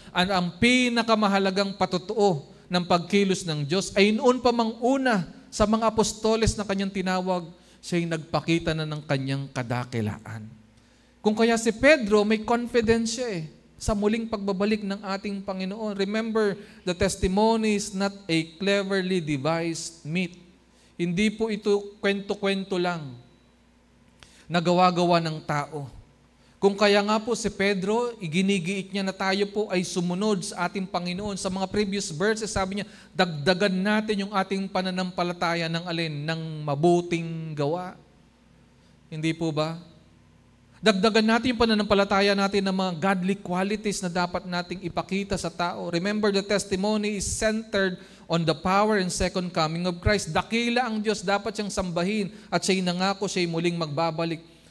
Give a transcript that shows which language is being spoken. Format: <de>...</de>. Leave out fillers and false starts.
<tl>Ang pinakamahalagang patutuo ng pagkilos ng Diyos ay noon pa mang una sa mga apostoles na kanyang tinawag, siya'y nagpakita na ng kanyang kadakilaan. Kung kaya si Pedro, may confidence siya sa muling pagbabalik ng ating Panginoon.</tl> <en>Remember, the testimony is not a cleverly devised myth.</en> <tl>Hindi po ito kwento-kwento lang na gawa-gawa ng tao. Kung kaya nga po si Pedro, iginigiit niya na tayo po ay sumunod sa ating Panginoon. Sa mga previous verses, sabi niya, dagdagan natin yung ating pananampalataya ng alin? Ng mabuting gawa. Hindi po ba? Dagdagan natin yung pananampalataya natin ng mga godly qualities na dapat nating ipakita sa tao.</tl> <en>Remember, the testimony is centered on the power and second coming of Christ.</en> <tl>Dakila ang Diyos, dapat siyang sambahin at siya'y nangako, siya'y muling magbabalik.</tl>